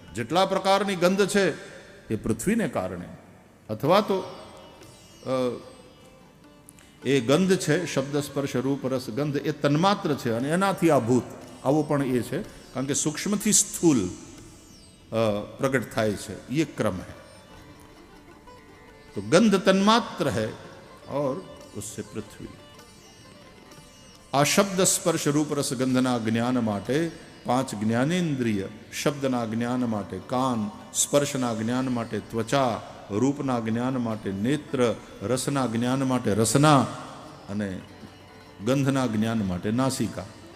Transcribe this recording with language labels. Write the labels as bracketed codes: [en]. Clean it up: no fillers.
[gu] જેટલા પ્રકારની ગંધ છે એ પૃથ્વીને કારણે, અથવા તો એ ગંધ છે, શબ્દ સ્પર્શ રૂપ રસ ગંધ, એ તન્માત્ર છે અને એનાથી આ ભૂત. આવો પણ એ છે, કારણ કે સૂક્ષ્મથી સ્થૂલ પ્રગટ થાય છે, [hi] ये क्रम है. तो गंध तन्मात्र है और उससे पृथ्वी. [gu] आ शब्द स्पर्श रूप रस गंधना ज्ञान માટે 5 જ્ઞાનેન્દ્રિય, શબ્દના જ્ઞાન માટે કાન, સ્પર્શના જ્ઞાન માટે ત્વચા, રૂપના જ્ઞાન માટે નેત્ર, રસના જ્ઞાન માટે રસના અને ગંધના જ્ઞાન માટે નાસિકા.